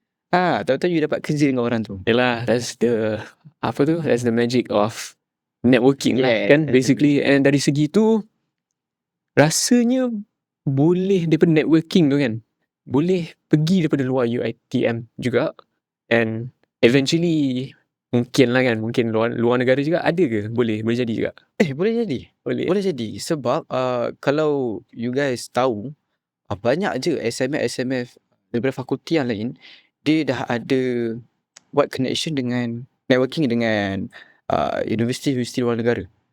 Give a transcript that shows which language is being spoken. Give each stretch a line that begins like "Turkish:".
Malay: Tahu-tahu you dapat kerja dengan orang tu.
English: Yalah, that's the magic of networking lah kan, basically.
Malay: And dari segi tu rasanya boleh daripada networking tu kan, boleh pergi daripada luar UiTM juga, and eventually mungkin lah kan, mungkin luar negara juga ada ke? Boleh jadi juga. Boleh jadi. Sebab kalau you guys tahu, banyak je SMF daripada fakulti yang lain, dia dah ada buat connection dengan networking dengan universiti luar negara.